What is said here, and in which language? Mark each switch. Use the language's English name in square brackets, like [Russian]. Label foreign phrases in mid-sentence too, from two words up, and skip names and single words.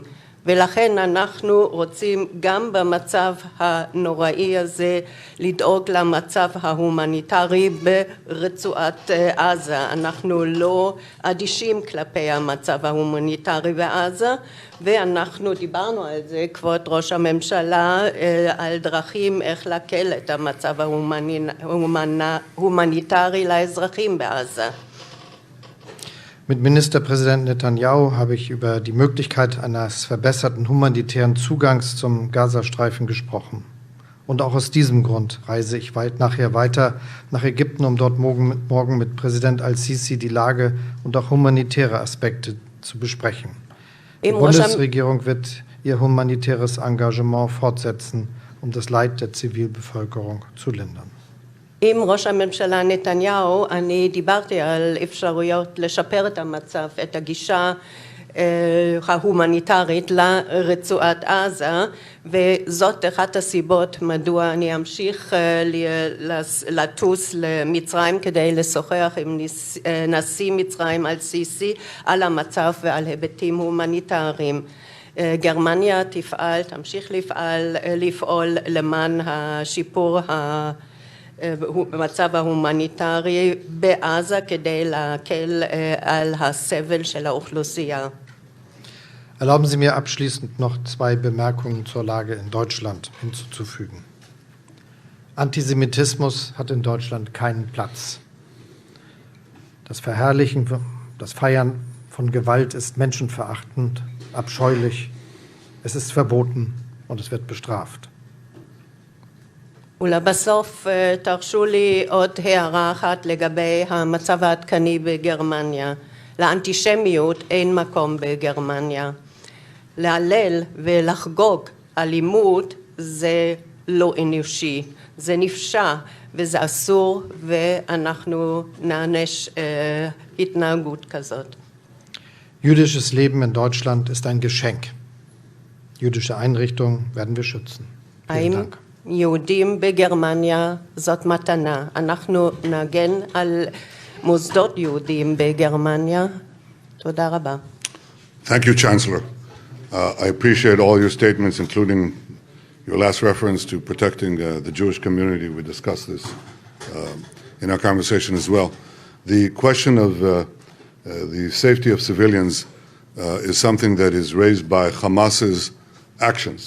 [Hebrew] ולכן אנחנו רוצים גם במצב הנוראי הזה לדאוג למצב ההומניטרי ברצועת עזה. אנחנו לא אדישים כלפי המצב ההומניטרי בעזה, ואנחנו דיברנו על זה, כבוד ראש הממשלה, על דרכים איך להקל את המצב ההומניטרי לאזרחים בעזה. [German] Mit Ministerpräsident Netanyahu habe ich über die Möglichkeit eines verbesserten humanitären Zugangs zum Gazastreifen gesprochen. Und auch aus diesem Grund reise ich nachher weiter nach Ägypten, um dort morgen mit Präsident al-Sisi die Lage und auch humanitäre Aspekte zu besprechen. Die Bundesregierung wird ihr humanitäres Engagement fortsetzen, um das Leid der Zivilbevölkerung zu lindern. [Hebrew] עם ראש הממשלה נתניהו אני דיברתי על אפשרויות לשפר את המצב, את הגישה ההומניטרית לרצועת עזה, וזאת אחת הסיבות מדוע אני אמשיך לטוס למצרים כדי לשוחח עם נשיא מצרים אל-סיסי על המצב ועל היבטים הומניטריים. גרמניה תמשיך לפעול למען השיפור במצב ההומניטרי בעזה כדי להקל על הסבל של האוכלוסייה. [German] Erlauben Sie mir abschließend noch 2 Bemerkungen zur Lage in Deutschland hinzuzufügen. Antisemitismus hat in Deutschland keinen Platz. Das Verherrlichen, das Feiern von Gewalt ist menschenverachtend, abscheulich. Es ist verboten und es wird bestraft. [Hebrew] ולבסוף תרשו לי עוד הערה אחת לגבי המצב העדכני בגרמניה. לאנטישמיות אין מקום בגרמניה. להלל ולחגוג אלימות זה לא אנושי, זה נפשע וזה אסור, ואנחנו נענש התנהגות כזאת. [German] Jüdisches Leben in Deutschland ist ein Geschenk. Jüdische Einrichtungen werden wir schützen. Vielen Dank. [Hebrew] יהודים בגרמניה זאת מתנה. אנחנו נגן על מוסדות יהודים בגרמניה. תודה רבה. [English] Thank you, Chancellor. I appreciate all your statements, including your last reference to protecting the Jewish community. We discussed this in our conversation as well. The question of the safety of civilians is something that is raised by Hamas's actions.